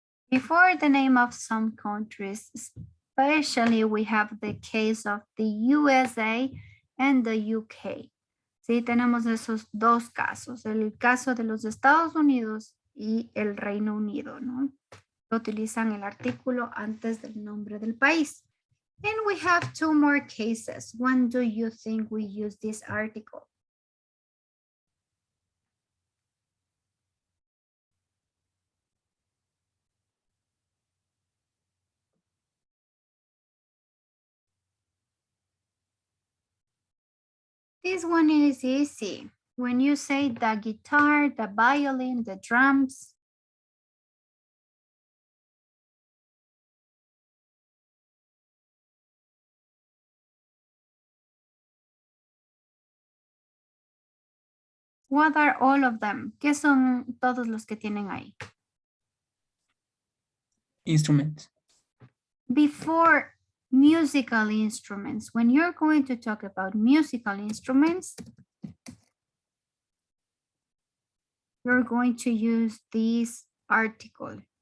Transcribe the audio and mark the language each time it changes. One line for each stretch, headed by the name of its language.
English: Before the name of some countries, especially we have the case of the USA and the UK.
Spanish: Sí, tenemos esos dos casos, el caso de los Estados Unidos y el Reino Unido, ¿no? Utilizan el artículo antes del nombre del país.
English: And we have two more cases. When do you think we use this article? This one is easy. When you say the guitar, the violin, the drums. What are all of them?
Spanish: ¿Qué son todos los que tienen ahí?
English: Instruments. Before musical instruments, when you're going to talk about musical instruments, you're going to use this article.